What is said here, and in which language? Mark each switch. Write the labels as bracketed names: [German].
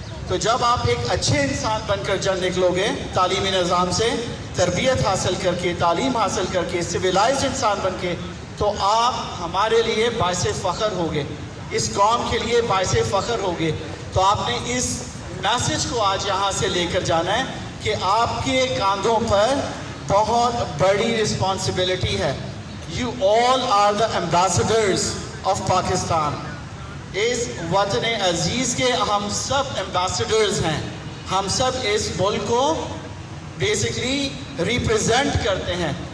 [Urdu] تو جب آپ ایک اچھے انسان بن کر جن نکلو گے, تعلیمی نظام سے تربیت حاصل کر کے, تعلیم حاصل کر کے, سویلائزڈ انسان بن کے, تو آپ ہمارے لیے باعث فخر ہوگے, اس قوم کے لیے باعث فخر ہوگے. تو آپ نے اس میسج کو آج یہاں سے لے کر جانا ہے کہ آپ کے کاندھوں پر بہت بڑی رسپانسبلٹی ہے. [English] You all are the ambassadors of Pakistan. [Urdu] اس وطن عزیز کے ہم سب ایمبیسڈرز ہیں, ہم سب اس ملک کو بیسکلی ریپرزینٹ کرتے ہیں.